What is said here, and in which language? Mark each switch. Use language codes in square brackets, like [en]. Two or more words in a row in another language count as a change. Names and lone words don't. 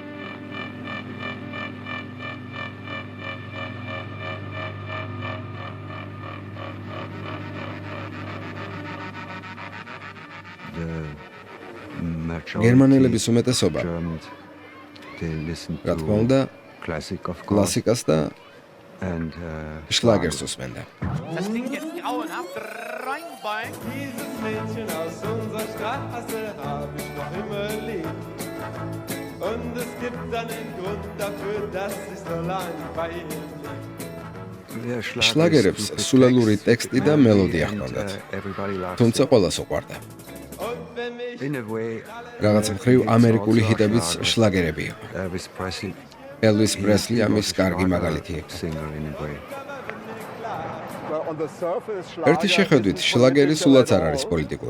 [ka] გერმანელების უმეტესობა, რა თქმა უნდა, კლასიკას და შლაგერს უსმენდა. [de] Das klingt jetzt grauenhaft. Reinbein. Dieses Mädchen aus unserer Straße hab ich noch immer lieb. Und es gibt einen Grund dafür, dass ich so lange bei ihr blieb. [ka] შლაგერებს სულელური ტექსტი და მელოდია ჰქონდათ. თუმცა ყველას უყვარდა. რაღაც მხრივ ამერიკული ჰიტებიც შლაგერები იყო. ელვის პრესლი ამის კარგი მაგალითი იყო. ერთი შეხედვით შლაგერი სულაც არ არის პოლიტიკური.